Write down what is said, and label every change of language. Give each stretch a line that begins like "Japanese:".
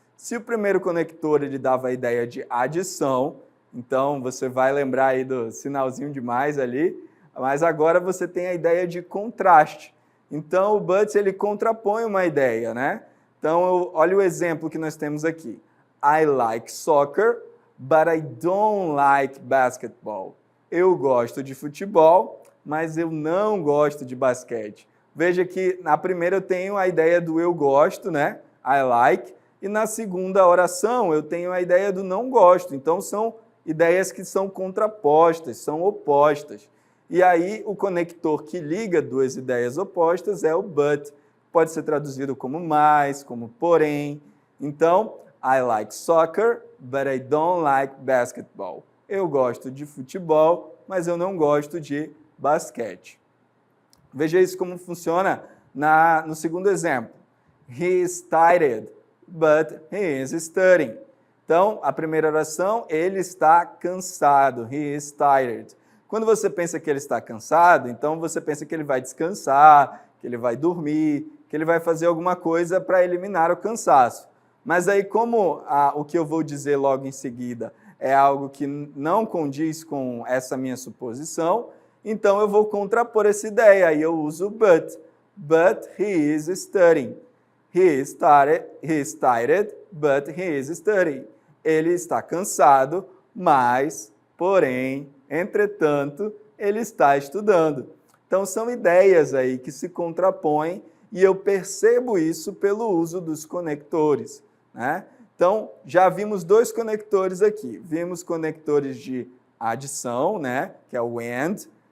Portuguese: Se o primeiro conector ele dava a ideia de adição, então você vai lembrar aí do sinalzinho de mais ali, mas agora você tem a ideia de contraste. Então o BUT ele contrapõe uma ideia, né? Então olha o exemplo que nós temos aqui.
English: I like soccer, but I don't like basketball.
Portuguese: Eu gosto de futebol, mas eu não gosto de basquete. Veja que na primeira eu tenho a ideia do eu gosto, né?
English: I like.
Portuguese: E na segunda oração eu tenho a ideia do não gosto. Então são ideias que são contrapostas, são opostas. E aí o conector que liga duas ideias opostas é o but. Pode ser traduzido como mais, como porém.
English: Então, I like soccer, but I don't like basketball.
Portuguese: Eu gosto de futebol, mas eu não gosto de basquete. Veja isso como funciona no segundo exemplo.
English: He is tired, but he is studying.
Portuguese: Então, a primeira oração, ele está cansado.
English: He is tired.
Portuguese: Quando você pensa que ele está cansado, então você pensa que ele vai descansar, que ele vai dormir, que ele vai fazer alguma coisa para eliminar o cansaço. Mas aí, como o que eu vou dizer logo em seguida é algo que não condiz com essa minha suposição, então eu vou contrapor essa ideia, aí eu uso but.
English: But he is studying. He is tired, but he is studying.
Portuguese: Ele está cansado, mas, porém, entretanto, ele está estudando. Então, são ideias aí que se contrapõem e eu percebo isso pelo uso dos conectores, né? Então, já vimos dois conectores aqui. Vimos conectores de adição, né, que é o AND.